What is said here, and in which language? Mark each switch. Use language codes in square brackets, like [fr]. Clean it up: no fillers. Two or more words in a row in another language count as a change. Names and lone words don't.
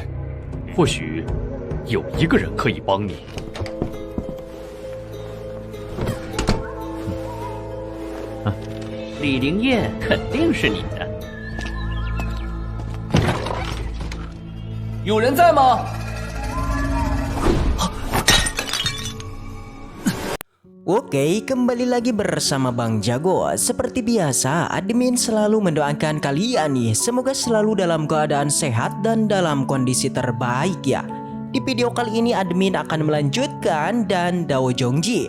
[zh] 或许有一个人可以帮你。李灵燕肯定是你的。有人在吗？ [id] Oke, kembali lagi bersama Bang Jago. Seperti biasa, admin selalu mendoakan kalian nih, semoga selalu dalam keadaan sehat dan dalam kondisi terbaik ya. Di video kali ini admin akan melanjutkan dan Dao Zhongji.